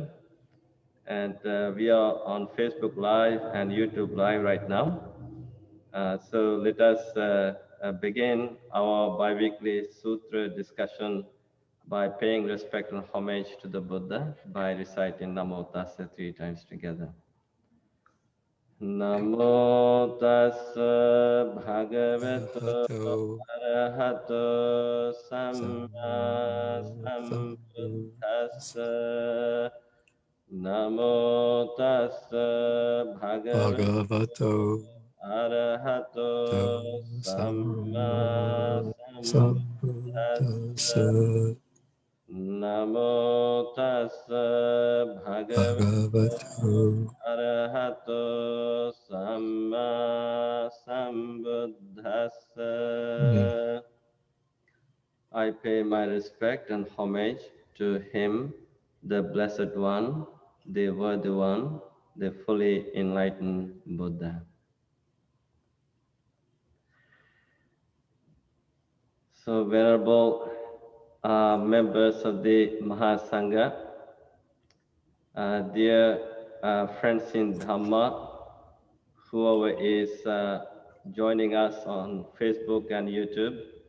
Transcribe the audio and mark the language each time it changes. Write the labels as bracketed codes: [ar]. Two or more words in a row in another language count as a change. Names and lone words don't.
[en] And we are on Facebook Live and YouTube Live right now. So let us begin our bi-weekly sutra discussion by paying respect and homage to the Buddha by reciting [pi] Namo Tassa [en] 3 times together. [pi] Namo Tassa Bhagavato Arahato Samma Sambuddhassa. Namo Tassa Bhagavato Arahato Samma Sambuddhassa. Namo Tassa Bhagavato Arahato Samma Sambuddhassa. [en] I pay my respect and homage to him, the Blessed One, the Worthy One, the fully enlightened Buddha. So, Venerable members of the Mahasangha, dear friends in Dhamma, whoever is joining us on Facebook and YouTube,